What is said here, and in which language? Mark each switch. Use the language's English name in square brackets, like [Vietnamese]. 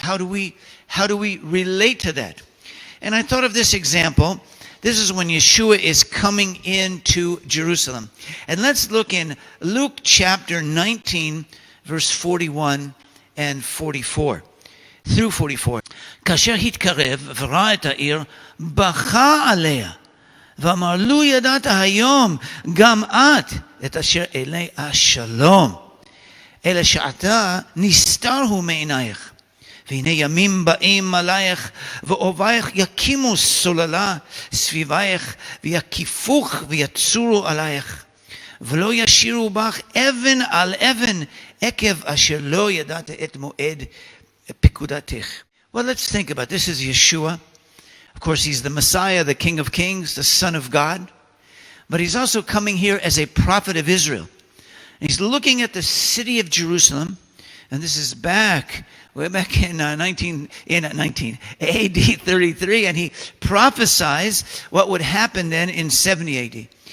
[English] How do we relate to that? And I thought of this example. This is when Yeshua is coming into Jerusalem. And let's look in Luke chapter 19, verse 41 and 44. Through 44. [Hebrew] כאשר התקרב וראה את העיר, בכה עליה, ואמר לו ידעת היום גם את אשר אלי השלום, אלא שעתה נסתר הוא מעינייך. והנה ימים באים עלייך, ואוהבייך יקימו סוללה סביבייך, ויקיפוך ויצורו עלייך, ולא ישירו בך אבן על אבן, עקב אשר לא ידעת את מועד פקודתך. [English] Well, let's think about this. This is Yeshua. Of course, he's the Messiah, the King of Kings, the Son of God. But he's also coming here as a prophet of Israel. And he's looking at the city of Jerusalem, and this is way back in AD 33, and he prophesies what would happen then in 70 AD.